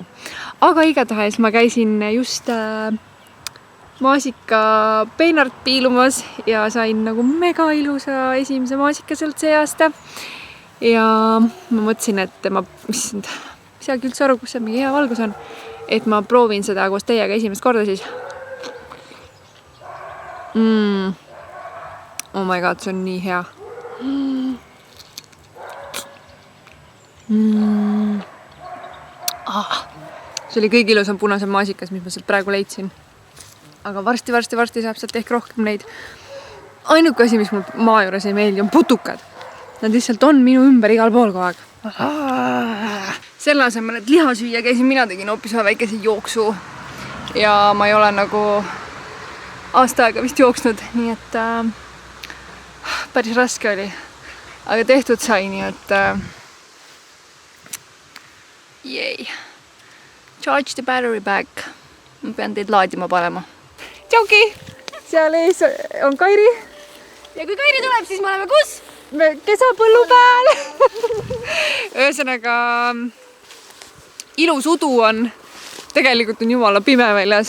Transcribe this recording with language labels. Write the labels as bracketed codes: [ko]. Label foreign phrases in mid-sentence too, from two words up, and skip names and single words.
[et] Aga igatahes ma käisin just maasika peenart piilumas ja sain nagu mega ilusa esimese maasika sealt see aasta. Ja ma mõtlesin, et mis seagi üldse aru, kus see mingi hea valgus on. Et ma proovin seda koos teiega esimest korda siis. [en] Oh my god, [et] see on nii hea. See oli kõige ilusam punasem maasikas, mis ma sealt praegu leidsin. Aga varsti saab sealt ehk rohkem neid. ainuke asi, mis mul maa juures ei meeldi, on putukad. Nad lihtsalt on minu ümber igal pool kogu aeg. Selle asemel, et liha süüa käisin, mina tegin hoopis väikese jooksu. Ja ma ei ole nagu aasta aega vist jooksnud, nii et päris raske oli. Aga tehtud sai, nii et yay. [en] Charge the battery back. [et] Ma pean teid laadima panema. Tšauki! Seal ees on Kairi. Ja kui Kairi tuleb, siis me oleme kus? Me kesapõllu peal. Ühesõnaga, ilus udu on. Tegelikult on jumala pime väljas.